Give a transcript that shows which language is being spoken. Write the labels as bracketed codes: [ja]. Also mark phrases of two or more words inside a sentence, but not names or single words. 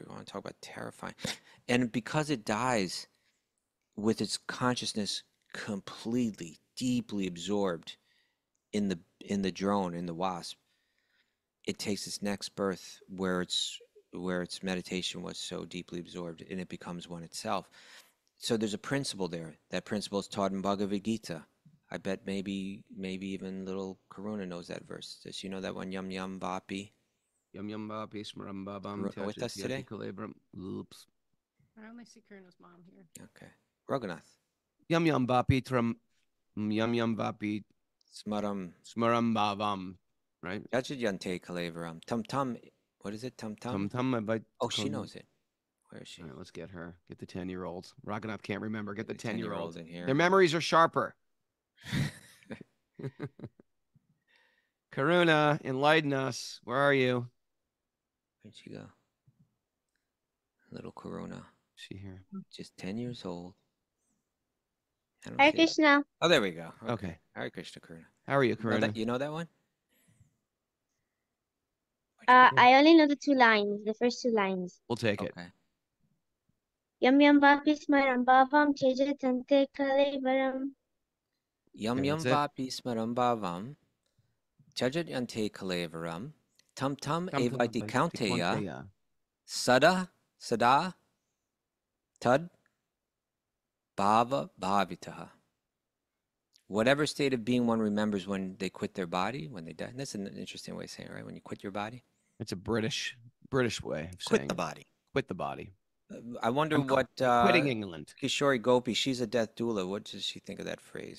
[en] You want to talk about terrifying. And because it dies with its consciousness completely, deeply absorbed in the drone, in the wasp, it takes its next birth where its meditation was so deeply absorbed, and it becomes one itself. So there's a principle there. That principle is taught in Bhagavad Gita. I bet maybe even little Karuna knows that verse. Does she know that one? [sa] यं यं वापि. यं यं वापि स्मरन् भावम् [en] With us today? Oops. I only see Karuna's mom here. Okay. Raghunath. [sa] यं यं वापि त्रम् यं यं वापि स्मरन्. स्मरन् भावम्. Right? त्यजत्यन्ते कलेवरम्. तं तं. [en] What is it? [sa] तं तं? तं तं. [en] Oh, she knows it. Where is she? All right, let's get her. Get the 10-year-olds. Raghunath can't remember. Get the 10-year-olds in here. Their memories are sharper. Karuna, enlighten us. Where are you? Where'd she go? Little Karuna. She here. Just 10 years old. Hare Krishna. Oh, there we go. Okay. Hare Krishna, Karuna. How are you, Karuna? You know that one? I only know the two lines, the first two lines. We'll take it. Okay. [sa] यं यं वापि स्मरन् भावं त्यजत्यन्ते कलेवरम्. Yum [en] Okay, [sa] yum [en] that's [sa] वापि स्मरन् भावम्। त्यजत् यन्ते कलेवरम्. तं तं एवैति कौन्तेय. सदा तद् भाव भावितः. [en] Whatever state of being one remembers when they quit their body, when they die. And that's an interesting way of saying it, right? When you quit your body. It's a British way of saying Quit the body. Quit the body. I wonder I'm what quitting England. Kishori Gopi, she's a death doula. What does she think of that phrase?